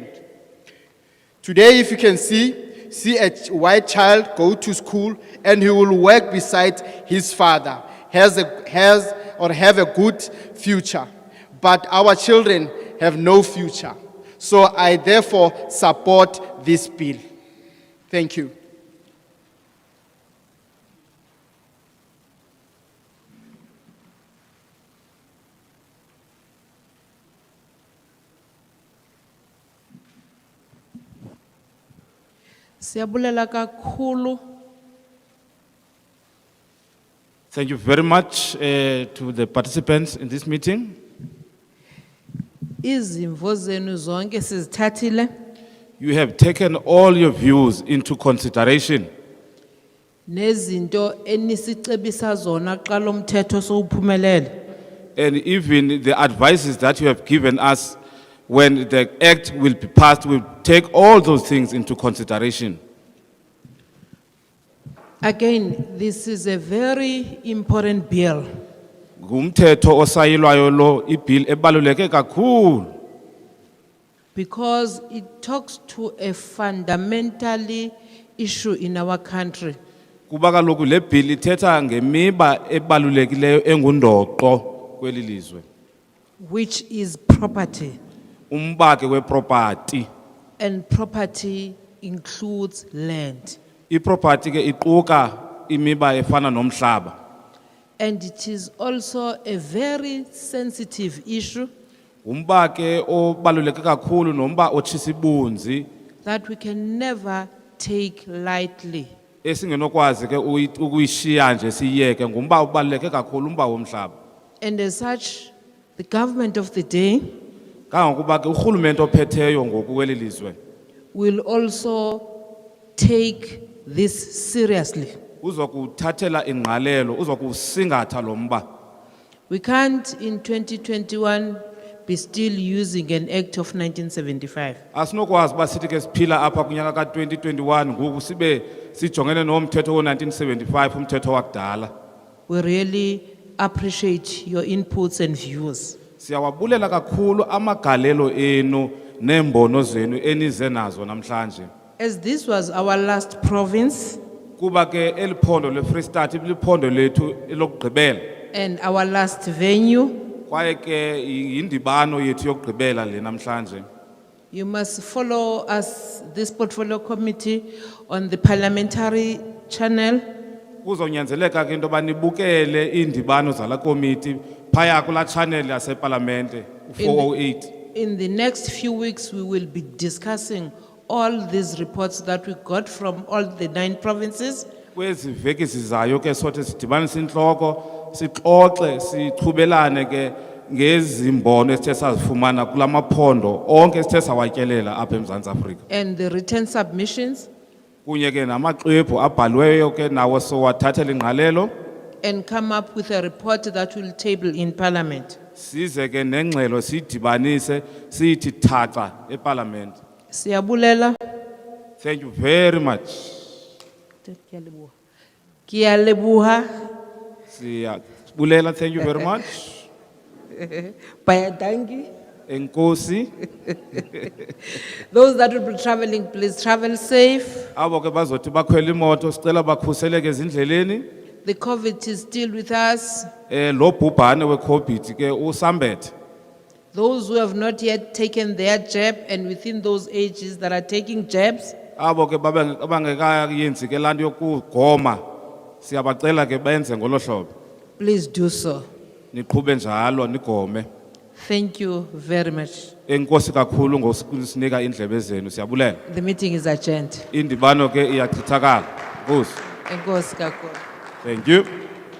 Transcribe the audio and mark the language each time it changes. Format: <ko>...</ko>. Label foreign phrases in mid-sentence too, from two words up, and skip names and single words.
<en>Today, if you can see a white child go to school and he will work beside his father, have a good future. But our children have no future. So I therefore support this bill. Thank you.</en> <xh>Siyabulela kakhulu.</xh> <en>Thank you very much to the participants in this meeting.</en> <xh>Izimvo zenu zonke sizithathile.</xh> <en>You have taken all your views into consideration.</en> <xh>Nezinto enisicebisa zona xa lo mthetho sowuphumelele.</xh> <en>And even the advices that you have given us when the act will be passed, we'll take all those things into consideration. Again, this is a very important bill</en> <xh>Ngumthetho osayilwayo lo, ibill ebaluleke kakhulu.</xh> <en>because it talks to a fundamentally issue in our country,</en> <xh>Kuba kaloku le bill ithetha ngemiba ebalulekileyo engundoqo kweli lizwe.</xh> <en>which is property.</en> <xh>Umbake weproperty.</xh> <en>And property includes land.</en> <xh>Iproperty ke iquka imiba efana nomhlaba.</xh> <en>And it is also a very sensitive issue</en> <xh>Umba ke obaluleke kakhulu nomba otshisa ibunzi</xh> <en>that we can never take lightly.</en> <xh>esingenokwazi ke ukuyishiya nje siyeke ngumba ubaluleke kakhulu umba womhlaba.</xh> <en>And as such, the government of the day</en> <xh>Kangokuba ke urhulumente ophetheyo ngoku kweli lizwe</xh> <en>will also take this seriously.</en> <xh>uzokuthathela ingqalelo uzokusingatha lo mba.</xh> <en>We can't in 2021 be still using an act of 1975.</en> <xh>Asinokwazi uba sithi ke siphila apha kunyaka ka-2021 ngoku sibe sijongene nomthetho wo-1975 umthetho wakudala.</xh> <en>We really appreciate your inputs and views.</en> <xh>Siyawabulela kakhulu amagalelo enu neembono zenu enize nazo namhlanje.</xh> <en>As this was our last province</en> <xh>Kuba ke eliphondo leFreestate iliphondo lethu elokugqibela.</xh> <en>and our last venue,</en> <xh>Kwaye ke yindibano yethu yokugqibela le namhlanje.</xh> <en>you must follow us, this portfolio committee, on the parliamentary channel.</en> <xh>Kuzonyanzeleka ke into yoba nibukele iindibano zala komiti phaya kula channel yaseParlamente u-408.</xh> <en>In the next few weeks, we will be discussing all these reports that we got from all the 9 provinces.</en> <xh>Kwezi veki zizayo ke sothi sidibanise intloko sixoxe siqhubelane ke ngezimbono esithe sazifumana kula maphondo onke esithe sawatyelela apha eMzantsi Afrika.</xh> <en>And the written submissions,</en> <xh>Kunye ke namaxwebhu abhaliweyo ke nawo sowathathela ingqalelo.</xh> <en>and come up with a report that will table in parliament.</en> <xh>Size ke nengxelo sidibanise sithi thatha eParlament. Siyabulela.</xh> <en>Thank you very much.</en> <st>Kiyalebuha.</st> <xh>Siyabulela,</xh> <en>thank you very much.</en> <af>Bayadangi.</af> <xh>Enkosi.</xh> <en>Those that will be traveling, please travel safe.</en> <xh>Abo ke bazothi bakhwela imoto sicela bakhuseleke ezindleleni.</xh> <en>The COVID is still with us.</en> <xh>Lo bhubhane weCOVID ke usambethe.</xh> <en>Those who have not yet taken their jab and within those ages that are taking jabs,</en> <xh>Abo ke abangekayenzi ke lanto yokugoma siyabacela ke benze ngolo hlobo.</xh> <en>please do so.</en> <xh>Niqhube njalo nigome.</xh> <en>Thank you very much.</en> <xh>Enkosi kakhulu ngokusinika indlebe zenu siyabulela.</xh> <en>The meeting is adjourned.</en> <xh>Indibano ke iyachithakala. Nkosi. Enkosi kakhulu.</xh> <en>Thank you.</en>